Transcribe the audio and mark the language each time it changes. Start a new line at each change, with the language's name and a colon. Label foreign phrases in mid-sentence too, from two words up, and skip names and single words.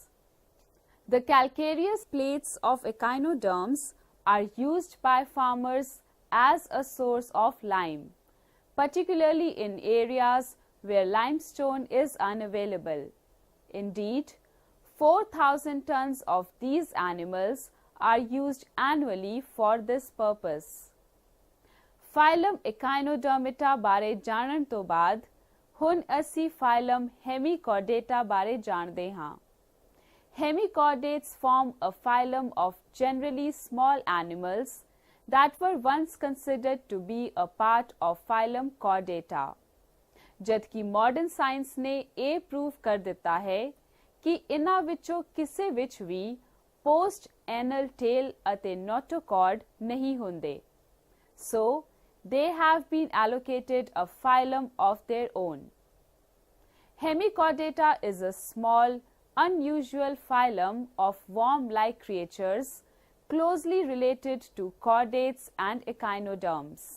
English: The calcareous plates of echinoderms are used by farmers as a source of lime, particularly in areas where limestone is unavailable. Indeed, 4,000 tons of these animals are used annually for this purpose. Phylum Echinodermata
Punjabi: ਬਾਰੇ ਜਾਣਨ ਤੋਂ ਬਾਅਦ ਹੁਣ ਅਸੀਂ
English: phylum Hemichordata
Punjabi: ਬਾਰੇ ਜਾਣਦੇ ਹਾਂ.
English: Hemichordates form a phylum of generally small animals that were once considered to be a part of phylum Chordata.
Punjabi: ਜਦਕਿ
English: modern science
Punjabi: ਨੇ ਇਹ ਪ੍ਰੂਵ ਕਰ ਦਿੱਤਾ ਹੈ ਕਿ ਇਨ੍ਹਾਂ ਵਿੱਚੋਂ ਕਿਸੇ ਵਿੱਚ ਵੀ
English: post anal tail
Punjabi: ਅਤੇ ਨੋਟੋਕॉर्ड ਨਹੀਂ ਹੁੰਦੇ.
English: So, they have been allocated a phylum of their own. Hemichordata is a small, unusual phylum of worm-like creatures closely related to chordates and echinoderms.